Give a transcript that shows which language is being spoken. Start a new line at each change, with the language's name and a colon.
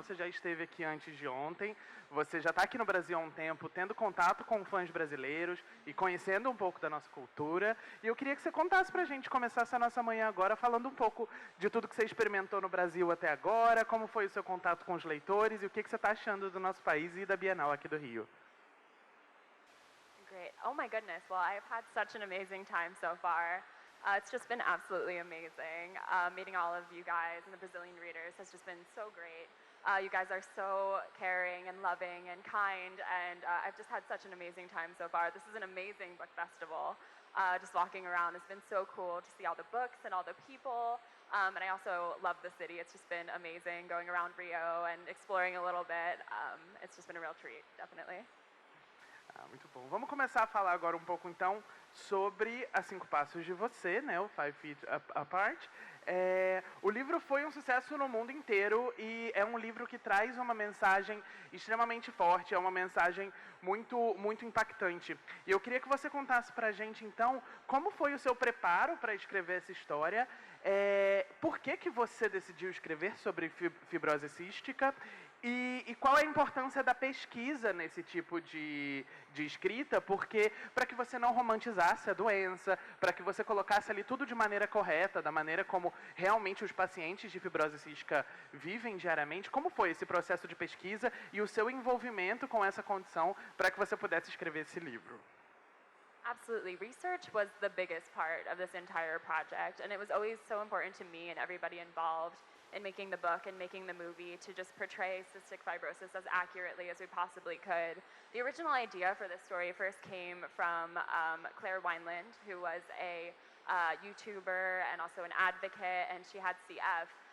Portuguese: Você já esteve aqui antes de ontem. Você já está aqui no Brasil há um tempo, tendo contato com fãs brasileiros e conhecendo um pouco da nossa cultura. E eu queria que você contasse pra gente, começasse a nossa manhã agora, falando um pouco de tudo que você experimentou no Brasil até agora, como foi o seu contato com os leitores e o que você está achando do nosso país e da Bienal aqui do Rio.
English: Great. Oh my goodness. Well, I've had such an amazing time so far. It's just been absolutely amazing. Meeting all of you guys and the Brazilian readers has just been so great. You guys are so caring and loving and kind, and I've just had such an amazing time so far. This is an amazing book festival. Just walking around has been so cool to see all the books and all the people. And I also love the city. It's just been amazing going around Rio and exploring a little bit. It's just been a real treat, definitely.
Portuguese: Muito bom. Vamos começar a falar agora um pouco, então, sobre A 5 Passos de Você, né, o 5 Feet Apart. O livro foi um sucesso no mundo inteiro e é um livro que traz uma mensagem extremamente forte, é uma mensagem muito, muito impactante. E eu queria que você contasse pra gente, então, como foi o seu preparo para escrever essa história, por que você decidiu escrever sobre fibrose cística e qual é a importância da pesquisa nesse tipo de escrita, porque para que você não romantizasse a doença, para que você colocasse ali tudo de maneira correta, da maneira como realmente os pacientes de fibrose cística vivem diariamente, como foi esse processo de pesquisa e o seu envolvimento com essa condição para que você pudesse escrever esse livro?
English: Absolutely. Research was the biggest part of this entire project, and it was always so important to me and everybody involved in making the book and making the movie to just portray cystic fibrosis as accurately as we possibly could. The original idea for this story first came from Claire Wineland, who was a YouTuber and also an advocate, and she had CF.